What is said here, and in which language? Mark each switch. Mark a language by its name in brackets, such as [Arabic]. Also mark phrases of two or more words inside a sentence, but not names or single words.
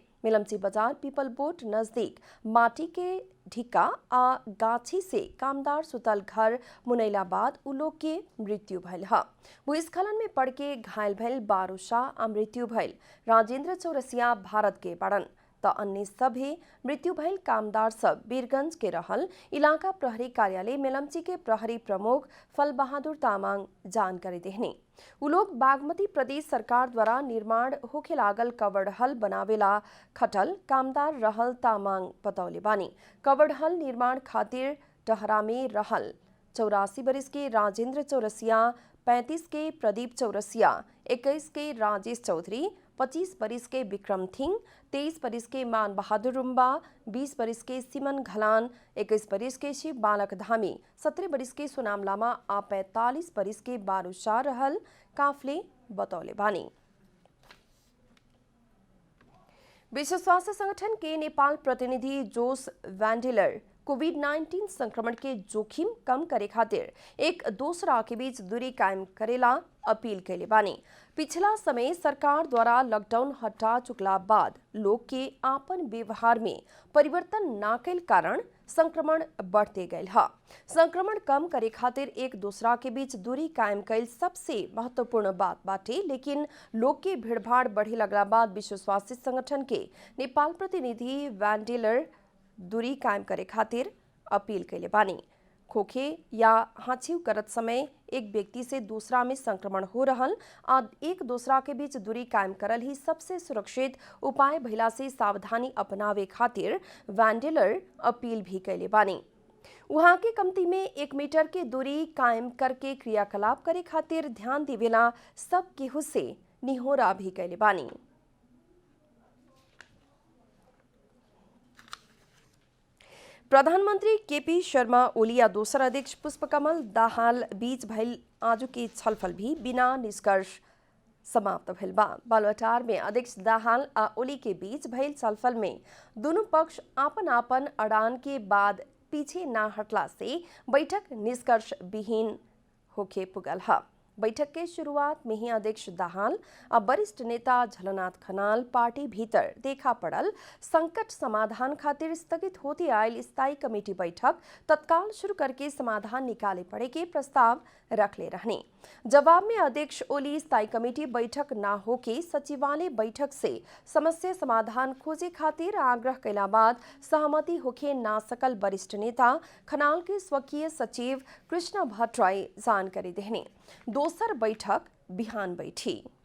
[Bhojpuri] मिलमची बाजार पीपल बोट नजदीक माटी के ढिक्का आ गाछी से कामदार सुतल घर मुनैला बाद उ लोग के मृत्यु भइल ह। भूस्खलन में पड़ के घायल भइल बारूशाह आ मृत्यु भइल राजेंद्र चौरसिया भारत के बड़न त अन्य सभी मृत्यु भइल कामदार सब वीरगंज के रहल। इलाका प्रहरी कार्यालय मिलमची के प्रहरी प्रमुख फल बहादुर तामाङ जानकारी देहनी। उ लोग बागमती प्रदेश सरकार द्वारा निर्माण होखे लागल कवड़हल बनावेला खटल कामदार रहल तामाङ बतौले बानी। कवड़हल निर्माण खातिर टहरा में रहल 84 वर्ष के राजेंद्र चौरसिया, 35 के प्रदीप चौरसिया, 21 के राजेश चौधरी, 25 वर्ष के विक्रम थिंग, 23 वर्ष के मान बहादुर रुम्बा, 20 वर्ष के सिमन घलान, 21 वर्ष के शिव बालक धामी, 17 वर्ष के सुनाम लामा आ 45 वर्ष के बारूशाह रहल काफले बतौले बानी। विश्व स्वास्थ्य संगठन के नेपाल प्रतिनिधि जोस वैंडेलर कोविड-19 संक्रमण के जोखिम कम करे खातिर एक दूसरा के बीच दूरी कायम करेला अपील कैले बानी। पिछला समय सरकार द्वारा लॉकडाउन हटा चुकला बाद लोग के आपन व्यवहार में परिवर्तन ना कैल कारण संक्रमण बढ़ते गयल ह। संक्रमण कम करे खातिर एक दूसरा के बीच दूरी कायम कैल सबसे महत्वपूर्ण बात बाटे, लेकिन लोग के भीड़भाड़ बढ़े लगला बाद विश्व स्वास्थ्य संगठन के नेपाल प्रतिनिधि वैंडेलर दूरी कायम करे खातिर अपील कैले बानी। खोखे या हांछिव करत समय एक व्यक्ति से दूसरा में संक्रमण हो रहल आ एक दूसरा के बीच दूरी कायम करल ही सबसे सुरक्षित उपाय भइला से सावधानी अपनावे खातिर वैंडेलर अपील भी कैले बानी। वहाँ के कम्ती में 1 मीटर की दूरी कायम करके क्रियाकलाप करे खातिर ध्यान देवेला सब केहू से निहोरा भी कैले बानी। प्रधानमंत्री केपी शर्मा ओली आ दोसर अध्यक्ष पुष्पकमल दाहाल बीच भइल आज की छलफल भी बिना निष्कर्ष समाप्त भइल बा। बालुवाटार में अध्यक्ष दाहाल आ ओली के बीच भइल छलफल में दोनों पक्ष आपन आपन अड़ान के बाद पीछे ना हटला से बैठक निष्कर्ष विहीन होके पुगल है। बैठक के शुरुआत में ही अध्यक्ष दाहाल और वरिष्ठ नेता झलनाथ खनाल पार्टी भीतर देखा पड़ल संकट समाधान खातिर स्थगित होती आयल स्थायी कमेटी बैठक तत्काल शुरू करके समाधान निकाले पड़े के प्रस्ताव रख ले रहने। जवाब में अध्यक्ष ओली स्थायी कमेटी बैठक ना होके सचिवालय बैठक से समस्या समाधान खोजे खातिर आग्रह कैला बाद सहमति होके ना सकल वरिष्ठ नेता खनाल के स्वकीय सचिव कृष्ण भट्टराय जानकारी देने दोसर बैठक बिहान बैठी।